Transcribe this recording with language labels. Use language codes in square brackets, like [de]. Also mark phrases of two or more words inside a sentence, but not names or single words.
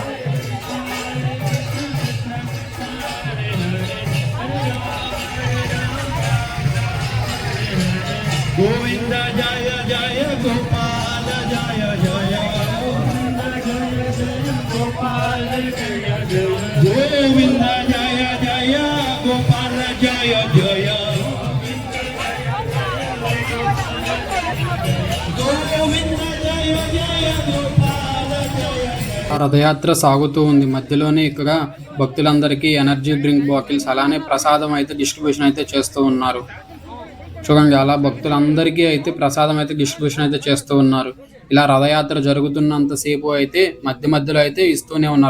[sa] गोविन्द जय जय गोपाल जय जय, गोविन्द जय जय गोपाल जय जय, गोविन्द जय जय गोपाल जय जय, गोविन्द जय जय गोपाल जय [te] ఆ రథయాత్ర సాగుతూ ఉంది. మధ్యలోనే ఇక్కడ భక్తులందరికీ [en] energy drink bottles [te] అలానే ప్రసాదం అయితే డిస్ట్రిబ్యూషన్ అయితే చేస్తూ ఉన్నారు. చూడండి, అలా భక్తులందరికీ అయితే ప్రసాదం అయితే డిస్ట్రిబ్యూషన్ అయితే చేస్తూ ఉన్నారు. ఇలా రథయాత్ర జరుగుతున్నంతసేపు అయితే మధ్యలో అయితే ఇస్తూనే ఉన్నారు.